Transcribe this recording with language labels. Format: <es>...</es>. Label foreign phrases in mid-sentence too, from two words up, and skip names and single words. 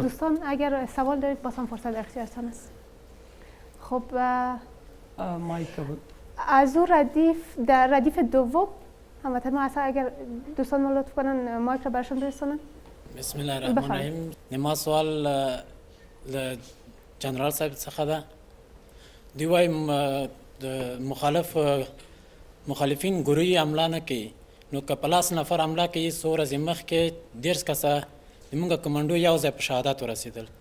<fa>دوستان اگر سوال دارید بازم فرصت در اختیارتان است. خب مایک از اون در ردیف دوم هموطن ما هستن، اگر دوستان ما لطف کنن مایک را برشان برسونن.</fa> <ar>بسم الله الرحمن الرحیم.</ar> <ps>نما سوال جنرال صاحب څخه ده. دوی وايي مخالفین ګروي حمله نه کوي، نو که په لاس نفر حمله کوي څو ورځې مخکې 10 کسه زموږ کمانډو یو ځای په شهادت ورسېدل.</ps>